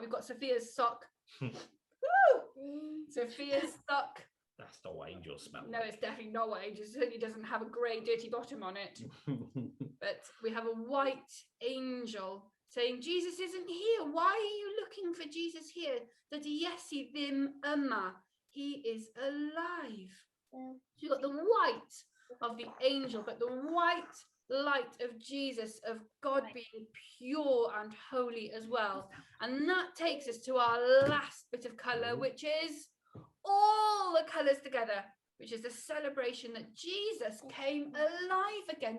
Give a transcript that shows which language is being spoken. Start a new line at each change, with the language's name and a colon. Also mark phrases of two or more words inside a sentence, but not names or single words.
English: We've got Sophia's sock. Woo! Sophia's sock. That's not what angels smell like. No, it's definitely not what angel. It certainly doesn't have a grey, dirty bottom on it. But we have a white angel saying, Jesus isn't here. Why are you looking for Jesus here?
Welsh: Dydy Iesu ddim yma.
English: He is alive. So you've got the white of the angel, but the white light of Jesus, of God being pure and holy as well. And that takes us to our last bit of colour, which is all the colours together, which is the celebration that Jesus came alive again.